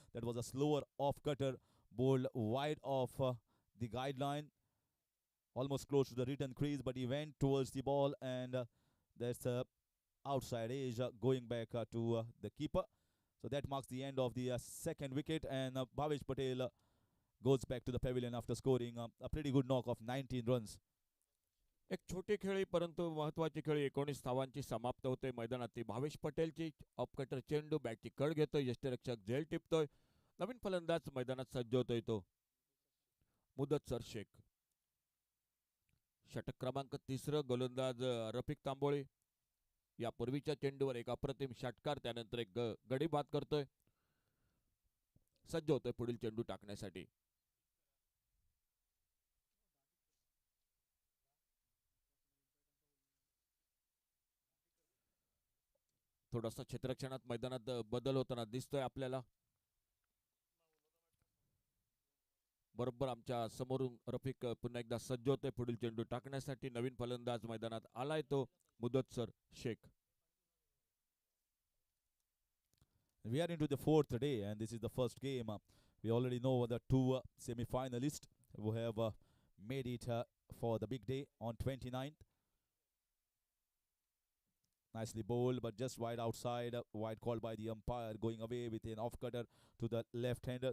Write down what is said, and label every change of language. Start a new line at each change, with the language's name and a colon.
English: That was a slower off cutter, bowled wide of the guideline, almost close to the return crease, but he went towards the ball, and that's outside edge going back to the keeper. So that marks the end of the second wicket, and Bhavesh Patel goes back to the pavilion after scoring a pretty good knock of 19 runs.
Marathi: एक छोटी खेळी परंतु महत्वाची खेळी 19 धावांची समाप्त होते मैदानात. भावेश पटेलची ऑफकटर चेंडू, बॅटची कड घेतोय, यष्टिरक्षक झेल टिपतोय. नवीन फलंदाज मैदानात सज्ज होतोय तो मुदत्सर शेख. षटक क्रमांक 3, गोलंदाज रफिक तांबोळी. यापूर्वीच्या चेंडूवर एक अप्रतिम षटकार, त्यानंतर एक गडी बाद करतोय. सज्ज होतोय पुढील चेंडू टाकण्यासाठी. थोडासा क्षेत्ररक्षणात मैदानात बदल होताना दिसतोय आपल्याला. बरोबर आमच्या समोरून रफिक पुन्हा एकदा सज्ज होतोय पुढील चेंडू टाकण्यासाठी. नवीन फलंदाज मैदानात आलाय तो मुदत्सर Shaikh.
English: We are into the 4th day, and this is the first game. We already know the two semi-finalists who have made it for the big day on 29th. Nicely bowled, but just wide outside. Wide called by the umpire, going away with an off-cutter to the left-hander.